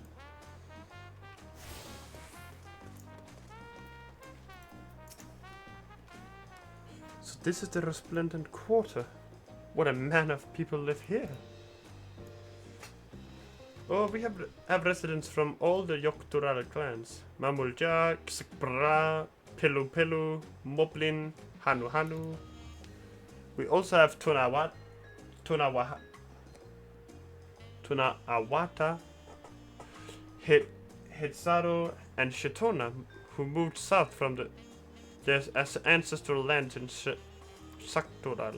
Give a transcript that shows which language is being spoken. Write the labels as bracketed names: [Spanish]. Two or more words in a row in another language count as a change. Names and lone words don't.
[English] So this is the Resplendent Quarter. What a man of people live here. Oh, we have residents from all the Yoktural clans. Mamulja, Xikbra, Pelu Pelu, Moblin, Hanu Hanu. We also have Tunawata, Hitsaru, and Shitona, who moved south from their ancestral lands in Saktoral.